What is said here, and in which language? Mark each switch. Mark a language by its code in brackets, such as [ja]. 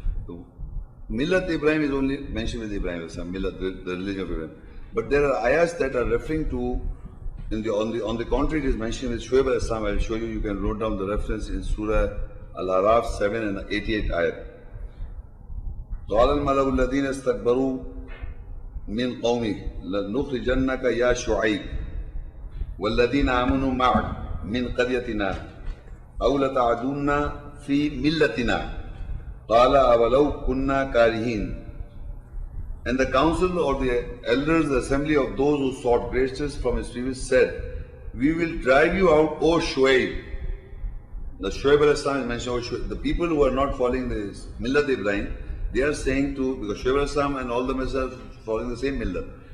[en] So, millat Ibrahim is only mentioned with Ibrahim Islam, millat, the religion of Ibrahim. But there are ayahs that are referring to, on the contrary, it is mentioned with Shuaib al-Islam. I'll show you, you can note down the reference in Surah Al-Araf 7 and 88 ayat. [ar] قال الملأ الذين استكبروا من قومه لنخرجنك يا شعيب والذين آمنوا معك من قريتنا أو لتعدن في ملتنا قال أولو كنا كارهين. [en] And the council or the elders, the assembly of those who sought graces from his previous said, we will drive you out, O Shuaib. The Shuaib al-Islam is mentioned, O Shuaib. The people who are not following this Millat Ibrahim, they are saying because Shuaib al-Islam and all the messengers are following the same Millat.